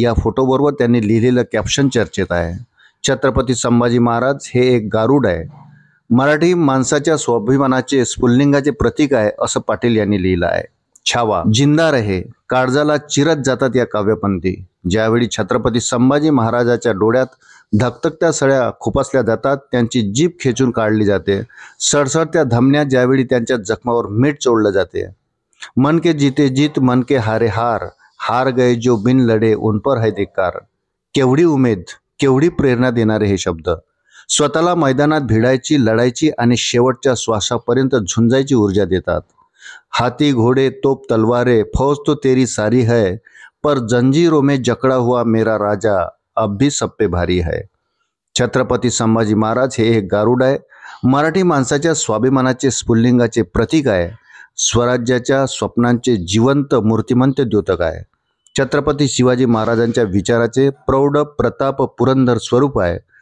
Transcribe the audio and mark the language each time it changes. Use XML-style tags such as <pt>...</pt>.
<mr>या फोटोबरोबर त्यांनी लिहिलेलं कॅप्शन चर्चेत आहे. छत्रपती संभाजी महाराज हे एक गारुड आहे, मराठी माणसाच्या स्वाभिमानाचे स्फुल्लिंगाचे प्रतीक आहे, असं पाटील यांनी लिहिलं आहे. छावा</mr> <hi>जिंदा रहे</hi> <mr>काळजाला चिरत जातात या काव्यपंथी. ज्यावेळी छत्रपती संभाजी महाराजाच्या डोळ्यात धकधकत्या सळ्या खुपसल्या जातात, त्यांची जीभ खेचून काढली जाते, सडसडत्या धमन्या ज्यावेळी त्यांच्या जखमावर मीठ चोळलं जाते.</mr> <hi>मन के जीते जीत मन के हारे हार, हार गए जो बिन लढे उन पर है धिक्कार.</hi> <mr>केवढी उमेद, केवढी प्रेरणा देणारे हे शब्द. स्वतःला मैदानात भिडायची, लढायची आणि शेवटच्या श्वासापर्यंत झुंजायची ऊर्जा देतात.</mr> <hi>हाथी घोड़े तोप तलवारें फौज तो तेरी सारी है, पर जंजीरों में जकड़ा हुआ मेरा राजा अब भी सब पे भारी है.</hi> <mr>छत्रपती संभाजी महाराज हे एक गारुड आहे, मराठी माणसाच्या स्वाभिमानाचे स्फुल्लिंगाचे प्रतीक आहे, स्वराज्याच्या स्वप्नांचे जिवंत मूर्तिमंत द्योतक आहे. छत्रपती शिवाजी महाराजांच्या विचाराचे प्रौढ प्रताप पुरंदर स्वरूप आहे.</mr>